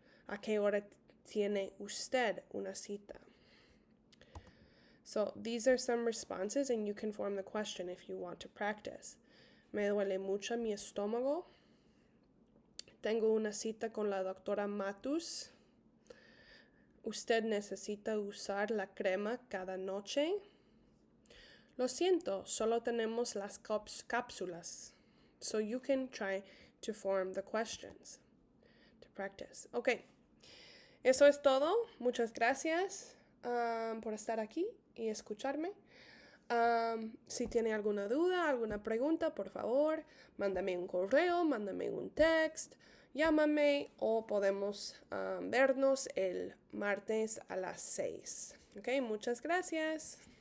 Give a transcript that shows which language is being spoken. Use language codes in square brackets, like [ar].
[es] ¿A qué hora tiene usted una cita? [en] So these are some responses, and you can form the question if you want to practice. [es] Me duele mucho mi estómago. Tengo una cita con la doctora Matus. Usted necesita usar la crema cada noche. Lo siento, solo tenemos las cápsulas. [en] So you can try to form the questions to practice. [es] Okay, eso es todo. Muchas gracias por estar aquí y escucharme. Si tiene alguna duda, alguna pregunta, por favor, mándame un correo, mándame un text, llámame o podemos vernos el martes a las 6. Ok, muchas gracias.